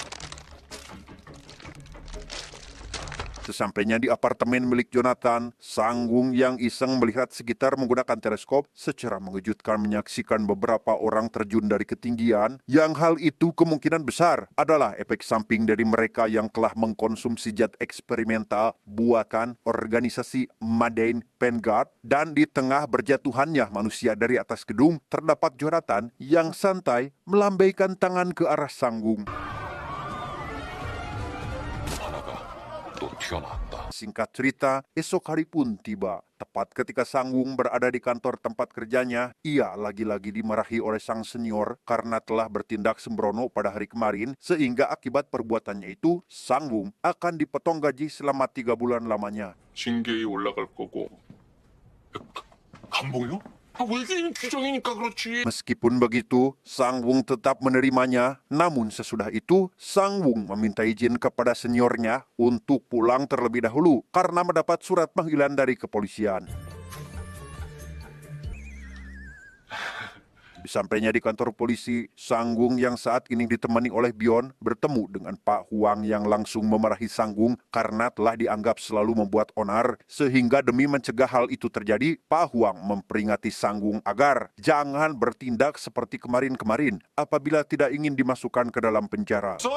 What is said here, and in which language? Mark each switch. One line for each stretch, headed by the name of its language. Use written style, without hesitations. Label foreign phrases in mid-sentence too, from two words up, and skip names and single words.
Indonesian: Sesampainya di apartemen milik Jonathan, Sangwung yang iseng melihat sekitar menggunakan teleskop secara mengejutkan menyaksikan beberapa orang terjun dari ketinggian, yang hal itu kemungkinan besar adalah efek samping dari mereka yang telah mengkonsumsi zat eksperimental buatan organisasi Madain Vanguard. Dan di tengah berjatuhannya manusia dari atas gedung, terdapat Jonathan yang santai melambaikan tangan ke arah Sangwung.
Korean: 또 튀어나왔다.
Indonesian: Singkat cerita, esok hari pun tiba. Tepat ketika Sangwung berada di kantor tempat kerjanya, ia lagi-lagi dimarahi oleh sang senior karena telah bertindak sembrono pada hari kemarin, sehingga akibat perbuatannya itu, Sangwung akan dipotong gaji selama 3 bulan lamanya.
Korean: 징계에 올라갈 거고. 감봉이요? 외계인 규정이니까 그렇지.
Indonesian: Meskipun begitu, Sangwung tetap menerimanya. Namun sesudah itu, Sangwung meminta izin kepada seniornya untuk pulang terlebih dahulu karena mendapat surat panggilan dari kepolisian. Sampainya di kantor polisi, Sangwung yang saat ini ditemani oleh Bion bertemu dengan Pak Huang yang langsung memarahi Sangwung karena telah dianggap selalu membuat onar, sehingga demi mencegah hal itu terjadi, Pak Huang memperingati Sangwung agar jangan bertindak seperti kemarin-kemarin apabila tidak ingin dimasukkan ke dalam penjara.